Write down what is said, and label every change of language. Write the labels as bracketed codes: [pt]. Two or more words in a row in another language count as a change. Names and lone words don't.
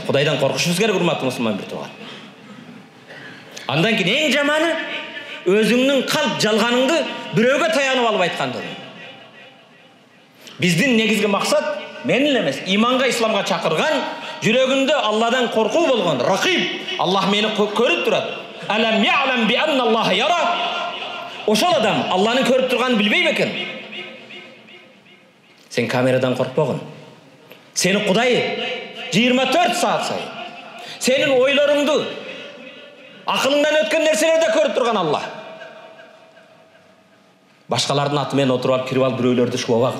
[ky] Кудайдан коркушубуз керек, урматтуу мусулман бир тууган. Андан кийин эң жаманы өзүңнүн калп жалганыңды бирөөгө таянып алып айткандыгы. Биздин негизги максат мен эле эмес, иманга, исламга чакырган, жүрөгүндө Алладан коркуу болгон, ракиб, Аллах мени көрүп турат. [ar] ألم يعلم بأن الله يرى. [ky] Ошол адам Алланы көрүп турганын билбей бекен. Сен камерадан коркпогун. Сени Кудай 24 саат сайын сенин ойлоруңду, акылыңдан өткөн нерселерди көрүп турган Аллах. Башкалардын аты менен отуруп алып, кирип алып бирөөлөрдү шубабагын.